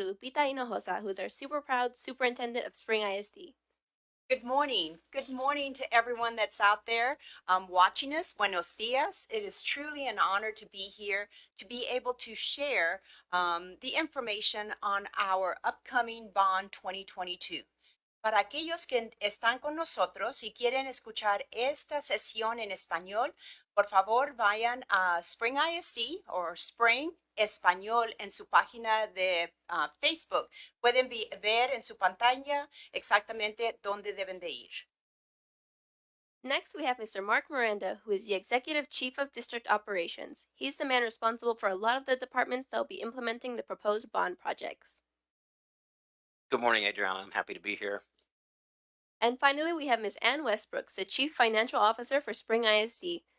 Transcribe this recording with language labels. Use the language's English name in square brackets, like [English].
[English] Lupita Hinojosa, who is our super proud superintendent of Spring ISD. Good morning. Good morning to everyone that's out there watching us. [Spanish] Buenos dias. [English] It is truly an honor to be here, to be able to share the information on our upcoming Bond 2022. [Spanish] Para aquellos que están con nosotros y quieren escuchar esta sesión en español, por favor vayan a Spring ISD o Spring Español en su página de Facebook. Pueden ver en su pantalla exactamente dónde deben de ir. [English] Next, we have Mr. Mark Miranda, who is the Executive Chief of District Operations. He's the man responsible for a lot of the departments that will be implementing the proposed bond projects. Good morning, Adriana. I'm happy to be here. And finally, we have Ms. Ann Westbrooks, the Chief Financial Officer for Spring ISD.